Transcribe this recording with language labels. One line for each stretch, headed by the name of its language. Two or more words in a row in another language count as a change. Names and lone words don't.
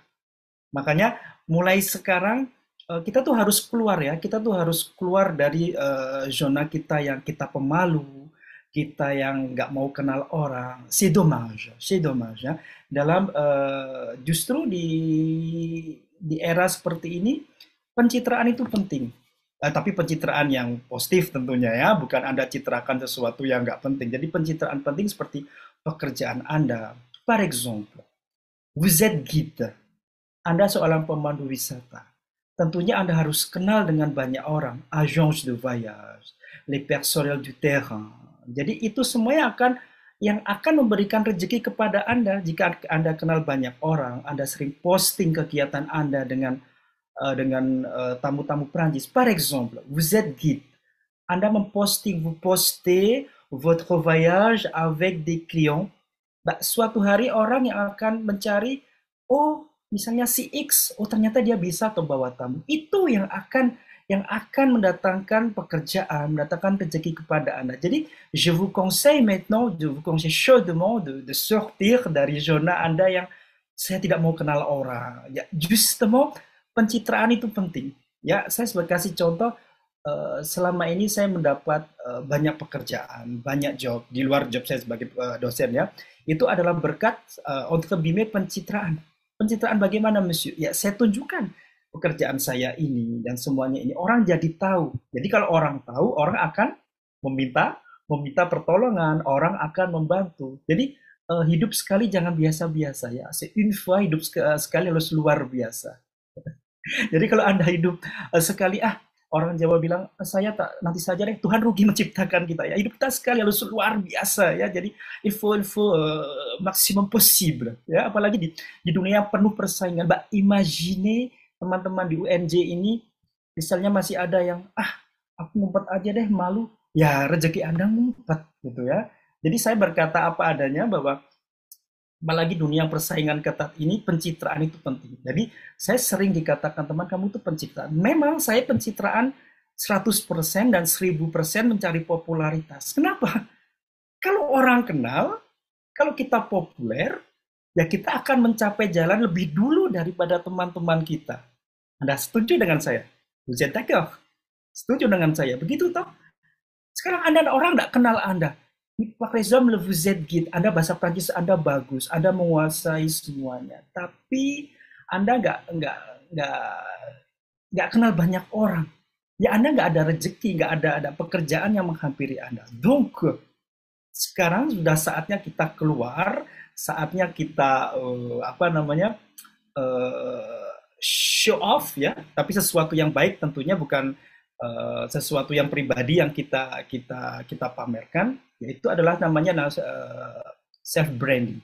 Indonesian: Makanya mulai sekarang kita tuh harus keluar ya, kita tuh harus keluar dari zona kita yang kita pemalu, kita yang nggak mau kenal orang.
French: C'est dommage ya.
Indonesian: Dalam justru di era seperti ini pencitraan itu penting. Tapi pencitraan yang positif tentunya ya, bukan Anda citrakan sesuatu yang nggak penting. Jadi pencitraan penting seperti pekerjaan Anda.
French: Par exemple, vous êtes guide.
Indonesian: Anda seorang pemandu wisata. Tentunya Anda harus kenal dengan banyak orang,
French: agence de voyage, les personnels du terrain.
Indonesian: Jadi itu semuanya yang akan memberikan rezeki kepada Anda jika Anda kenal banyak orang, Anda sering posting kegiatan Anda dengan tamu-tamu Prancis.
French: Par exemple, vous êtes guide.
Indonesian: Anda memposting,
French: vous postez votre voyage avec des clients.
Indonesian: Suatu hari orang yang akan mencari, oh misalnya si X, oh ternyata dia bisa tuh bawa tamu. Itu yang akan mendatangkan pekerjaan, mendatangkan rezeki kepada Anda. Jadi,
French: je vous conseille maintenant, je vous conseille chaudement de sortir
Indonesian: dari zona Anda yang saya tidak mau kenal orang. Ya, justement pencitraan itu penting. Ya, saya sebagai kasih contoh, selama ini saya mendapat banyak pekerjaan, banyak job di luar job saya sebagai dosen ya. Itu adalah berkat untuk pencitraan. Pencitraan bagaimana, Monsieur? Ya, saya tunjukkan pekerjaan saya ini dan semuanya ini orang jadi tahu. Jadi kalau orang tahu, orang akan meminta meminta pertolongan, orang akan membantu. Jadi hidup sekali jangan biasa-biasa ya.
French: Une fois
Indonesian: hidup sekali harus luar biasa. Jadi kalau Anda hidup sekali orang Jawa bilang, saya tak nanti saja deh, Tuhan rugi menciptakan kita ya. Hidup kita sekali harus luar biasa ya.
French: Jadi il faut maximum possible ya.
Indonesian: Apalagi di dunia penuh persaingan. Mbak, imagine teman-teman di UNJ ini, misalnya masih ada yang aku ngumpet aja deh, malu. Ya rezeki Anda ngumpet gitu ya. Jadi saya berkata apa adanya bahwa apalagi dunia persaingan ketat ini pencitraan itu penting. Jadi saya sering dikatakan teman kamu itu pencitraan. Memang saya pencitraan 100% dan 1000% mencari popularitas. Kenapa? Kalau orang kenal, kalau kita populer, ya kita akan mencapai jalan lebih dulu daripada teman-teman kita. Anda setuju dengan saya?
French: Vous êtes d'accord?
Indonesian: Setuju dengan saya? Begitu toh? Sekarang Anda orang tidak kenal Anda.
French: Par exemple, vous êtes guide.
Indonesian: Anda bahasa Prancis Anda bagus, Anda menguasai semuanya. Tapi Anda nggak kenal banyak orang. Ya Anda nggak ada rezeki, nggak ada pekerjaan yang menghampiri Anda. Donc, sekarang sudah saatnya kita keluar, saatnya kita apa namanya
English: show off
Indonesian: ya, tapi sesuatu yang baik tentunya, bukan sesuatu yang pribadi yang kita pamerkan, yaitu adalah namanya
English: self branding.